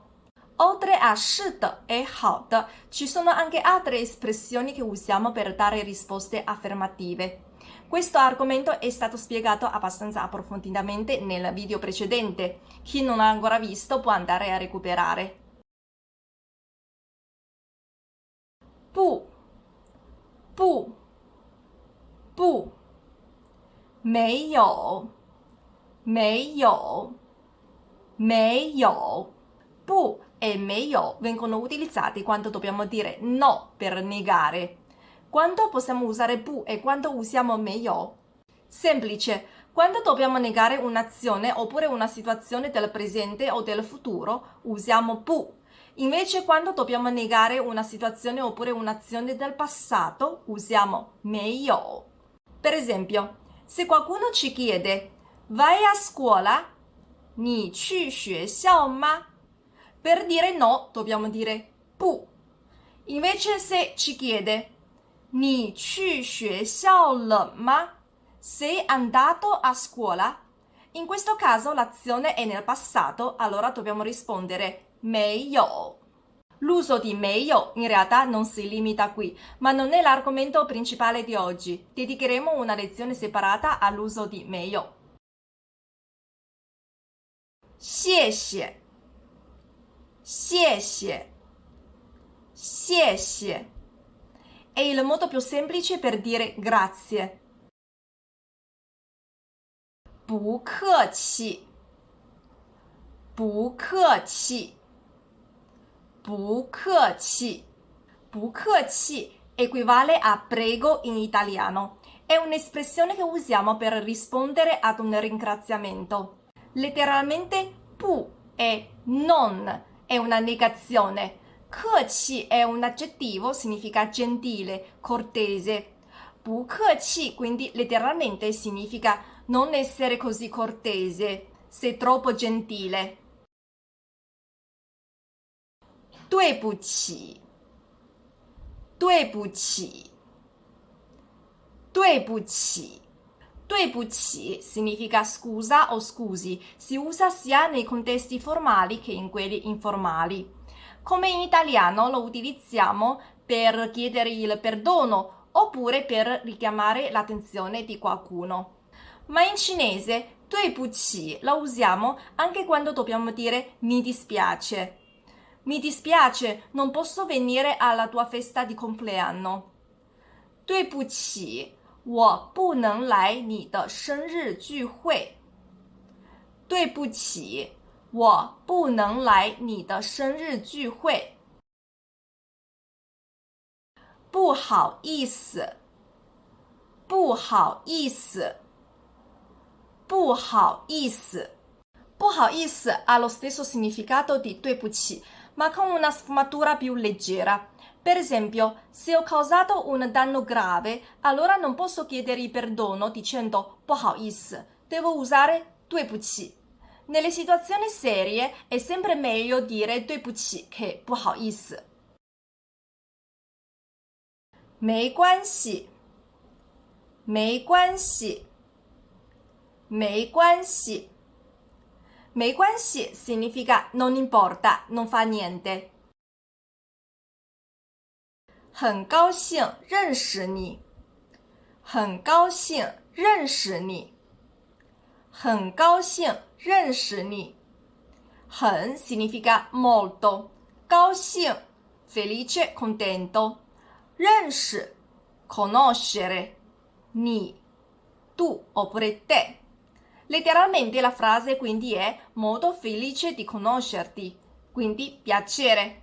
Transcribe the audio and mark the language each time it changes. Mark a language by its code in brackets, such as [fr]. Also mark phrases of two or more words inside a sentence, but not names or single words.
[it] Oltre a 是的 e 好的, ci sono anche altre espressioni che usiamo per dare risposte affermative. Questo argomento è stato spiegato abbastanza approfonditamente nel video precedente. Chi non ha ancora visto può andare a recuperare. [zh] 不，不，不，没有， 没有没有 [it] pu e 没有 vengono utilizzati quando dobbiamo dire no per negare. Quando possiamo usare pu e quando usiamo 没有? Semplice, quando dobbiamo negare un'azione oppure una situazione del presente o del futuro, usiamo pu. Invece quando dobbiamo negare una situazione oppure un'azione del passato, usiamo 没有. Per esempio, se qualcuno ci chiede vai a scuola? [zh] 你去学校吗? [it] Per dire no dobbiamo dire pu. Invece se ci chiede [zh] 你去学校了吗? [it] Sei andato a scuola? In questo caso l'azione è nel passato, allora dobbiamo rispondere 没有. L'uso di 没有 in realtà non si limita qui, ma non è l'argomento principale di oggi. Dedicheremo una lezione separata all'uso di 没有. [zh] 谢谢谢谢谢谢 [it] è il modo più semplice per dire grazie. [zh] 不客气不客气不客气不客气 [it] equivale a prego in italiano. È un'espressione che usiamo per rispondere ad un ringraziamento. Letteralmente pu è non, è una negazione. 客气 è un aggettivo, significa gentile, cortese. 不客气 quindi letteralmente significa non essere così cortese, sei troppo gentile. [zh] 对不起对不起对不起对不起 [it] significa scusa o scusi, si usa sia nei contesti formali che in quelli informali. Come in italiano lo utilizziamo per chiedere il perdono oppure per richiamare l'attenzione di qualcuno. Ma in cinese 对不起 lo usiamo anche quando dobbiamo dire mi dispiace. Mi dispiace, non posso venire alla tua festa di compleanno. [zh] 对不起我不能来你的生日聚会。对不起我不能来你的生日聚会。不好意思不好意思不好意思不好意思 [it] ha lo stesso significato di 对不起 ma con una sfumatura più leggera. Per esempio, se ho causato un danno grave, allora non posso chiedere perdono dicendo 不好意思, devo usare 对不起. Nelle situazioni serie è sempre meglio dire 对不起 che 不好意思。 [zh] 没关系没关系没关系没关系 [it] significa non importa, non fa niente. [zh] 很高兴认识你很高兴认识你很高兴认识你很 [it] significa molto 高兴 felice, contento 认识 conoscere 你 tu oppure te. Letteralmente la frase quindi è modo felice di conoscerti, quindi piacere.